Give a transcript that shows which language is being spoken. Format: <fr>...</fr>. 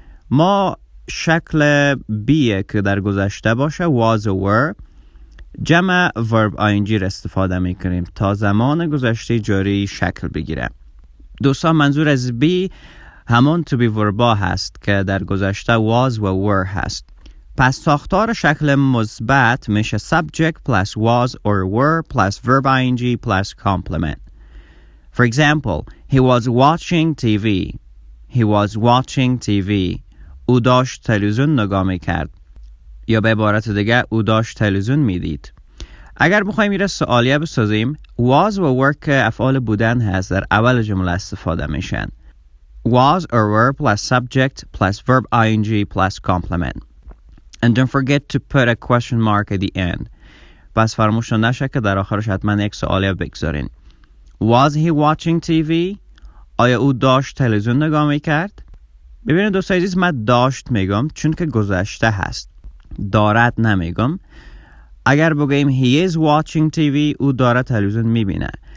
<fa>ما شکل be که در گذشته باشه was و were جمع verb ing را استفاده میکنیم تا زمان گذشته جاری شکل بگیره. دوستان منظور از be همان to be verba هست که در گذشته was و were هست. پس ساختار شکل مثبت میشه</fa> <en>subject plus was or were plus verb ing plus complement. For example, he was watching TV. He was watching TV.</en> <fa>او داشت تلویزیون نگاه میکرد. یا به عبارت دیگه او داشت تلویزیون میدید. اگر بخوایم میره سوالیه بسازیم was و work افعال بودن هست در اول جمله استفاده میشن.</fa> <en>Was or were plus subject plus verb ing plus complement. And don't forget to put a question mark at the end.</en> <fa>پس فراموش نشه که در آخرش حتما یک سوالیه بگذارین.</fa> <en>Was he watching TV?</en> <fa>آیا او داشت تلویزیون نگاه میکرد؟ ببینید دوستای عزیز من داشت میگم چون که گذشته هست. دارد نمیگم. اگر بگیم</fa> <en>he is watching TV</en> <fa>او داره تلویزیون میبینه.</fa>